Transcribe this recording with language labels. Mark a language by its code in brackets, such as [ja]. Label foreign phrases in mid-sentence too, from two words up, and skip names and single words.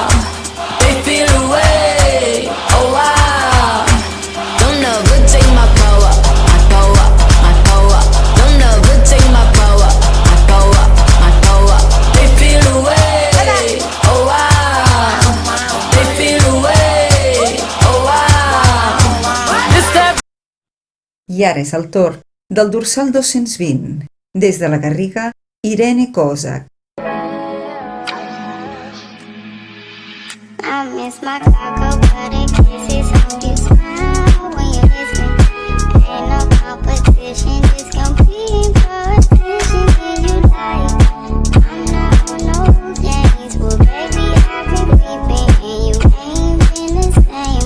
[en] They feel away, oh wow. Don't ever take my power, my power, my power. Don't ever take my power, my power, my power. They feel away, oh wow. They feel away, oh wow. [ca] I ara és el torn del dorsal 220. Des de la Garriga, Irene Kozak. [en] I miss my cocoa butter kisses. Hope you smile when you listen. Ain't no competition, just complete attention. Did you like? I'm not on no games. Well, baby, I've been peeping and you ain't been the same.